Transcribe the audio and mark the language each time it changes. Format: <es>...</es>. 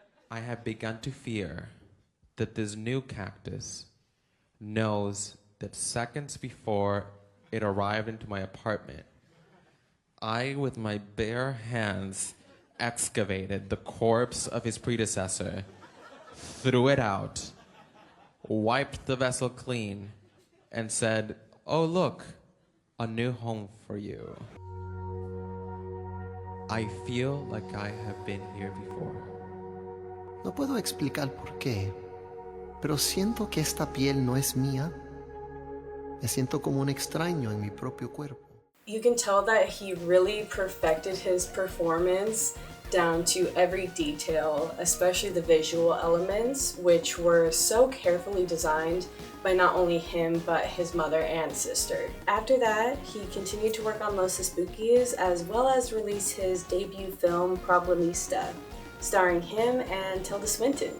<en>I have begun to fear that this new cactus knows that seconds before it arrived into my apartment, I, with my bare hands, excavated the corpse of his predecessor, threw it out, wiped the vessel clean, and said, "Oh look, a new home for you." I feel like I have been here before.</en> <es>No puedo explicar por qué, pero siento que esta piel no es mía. Me siento como un extraño en mi propio cuerpo.</es> <en>You can tell that he really perfected his performance down to every detail, especially the visual elements, which were so carefully designed by not only him, but his mother and sister. After that, he continued to work on Los Espookys, as well as release his debut film, Problemista, starring him and Tilda Swinton.</en>